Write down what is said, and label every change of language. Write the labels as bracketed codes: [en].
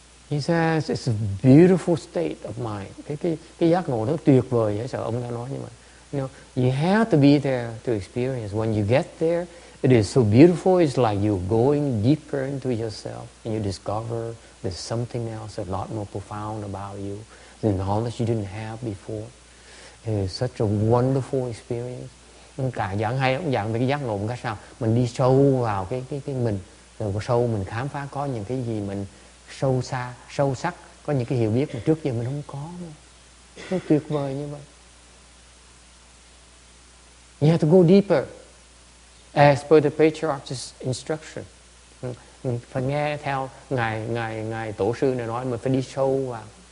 [en] He says it's a beautiful state of mind. [vi] Cái giác ngộ nó tuyệt vời vậy, sợ ông ta nói như vậy. [en] You know, you have to be there to experience. When you get there, it is so beautiful. It's like you're going deeper into yourself, and you discover there's something else a lot more profound about you, the knowledge you didn't have before. It is such a wonderful experience. [vi] Cả giảng hay, ông giảng về cái giác ngộ một cách sao mình đi sâu vào cái mình, rồi sâu mình khám phá có những cái gì mình sâu xa, sâu sắc, có những cái hiểu biết mà trước giờ mình không có nữa. Nó tuyệt vời như vậy. [en] You have to go deeper as per the patriarch's instruction. [vi] Phải nghe theo ngài tổ sư này nói, mình phải đi sâu vào.